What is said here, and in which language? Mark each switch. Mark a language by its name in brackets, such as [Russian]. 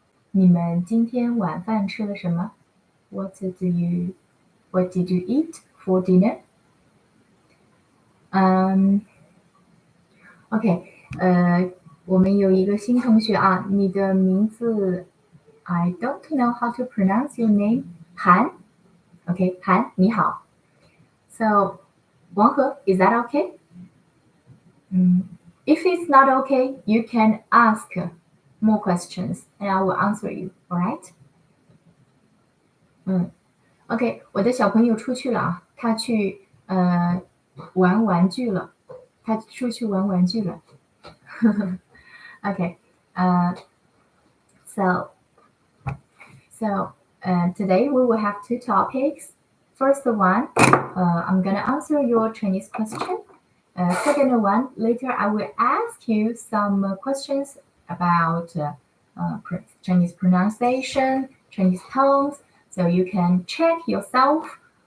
[Chinese] 你们今天晚饭吃了什么？ [English] What did you eat for dinner? [Chinese] OK， 我们有一个新同学啊，你的名字 I don't know how to pronounce your name. 韩 OK， 韩你好。 [English] So 王和 is that okay? If it's not okay, you can ask more questions and I will answer you, alright? [Chinese] OK， 我的小朋友出去了啊，他去玩玩具了，他出去玩玩具了。 [English] Okay, so today we will have two topics. First one, I'm gonna answer your Chinese question. Second one, later I will ask you some questions about Chinese pronunciation, Chinese tones, so you can check yourself.